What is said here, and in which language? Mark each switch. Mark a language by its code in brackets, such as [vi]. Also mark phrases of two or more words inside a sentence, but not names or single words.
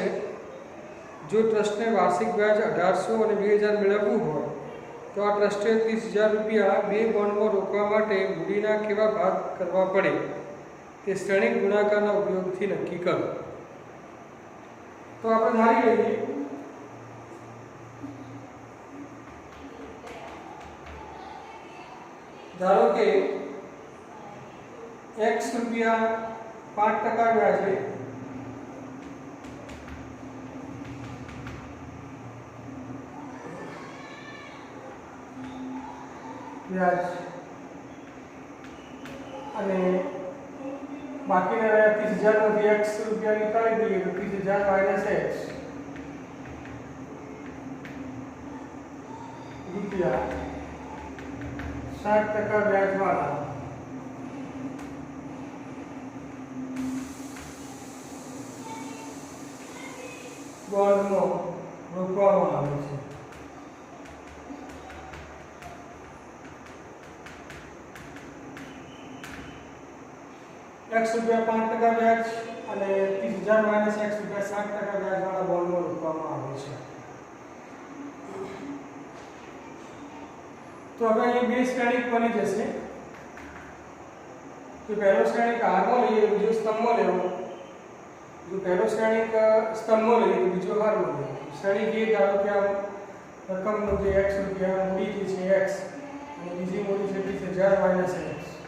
[gu] જો ટ્રસ્ટને વાર્ષિક વ્યાજ 1800 અને 2000 મેળવવું હોય તો આ ટ્રસ્ટે 30,000 રૂપિયા બે બોન્ડમાં રોકવા માટે મૂડીના કેવા ભાગ કરવા પડે તે શ્રેણિક ગુણાકારના ઉપયોગથી નક્કી કરો। તો આપણે ધારી લઈએ ધારો કે x રૂપિયા 5% વ્યાજે व्याज અને બાકીના રહ્યા 30,000 માંથી x રૂપિયા નીકાળી દઈએ તો 30,000 માઈનસ x રૂપિયા 7% વ્યાજ વાળા બોન્ડમાં રોકવામાં આવે છે। x રૂપિયા 5% વ્યાજ અને 30,000 માઈનસ x રૂપિયા 7% વ્યાજ વાળા બોન્ડમાં રોકવામાં આવે છે। [hi] तो अब ये [gu] બે શ્રેણિક બની જશે। तो પહેલો શ્રેણિક હારમાં લઈએ, બીજો સ્તંભમાં લેવો। जो પહેલો શ્રેણિક સ્તંભમાં લઈએ તો બીજો હારમાં લઈએ। શ્રેણિક એ ધારો કે આ રકમનો જે x રૂપિયા મૂડી જે છે x અને બીજી મૂડી છે 30,000 માઈનસ x।